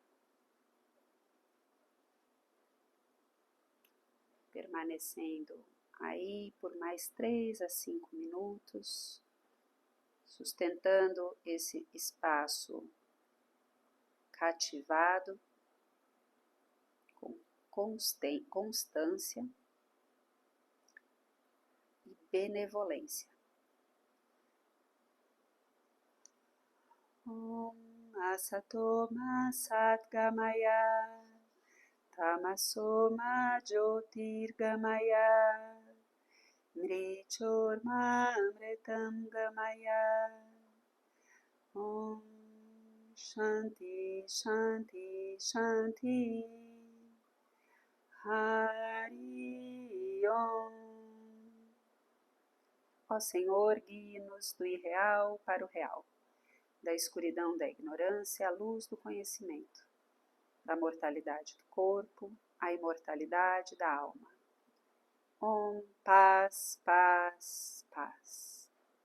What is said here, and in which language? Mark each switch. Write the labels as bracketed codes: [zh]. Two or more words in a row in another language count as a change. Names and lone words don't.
[pt] Permanecendo aí por mais 3 a 5 minutos, sustentando esse espaço cativado com constância e benevolência. [sa] ॐ असतो मा सद्गमय तमसो मा ज्योतिर्गमय मृत्योर्मा अमृतं गमय. ॐ शान्ति शान्ति शान्ति हरि ॐ. [pt] Ó Senhor, guie-nos do irreal para o real, da escuridão da ignorância à luz do conhecimento, da mortalidade do corpo à imortalidade da alma. Om, paz, paz, paz.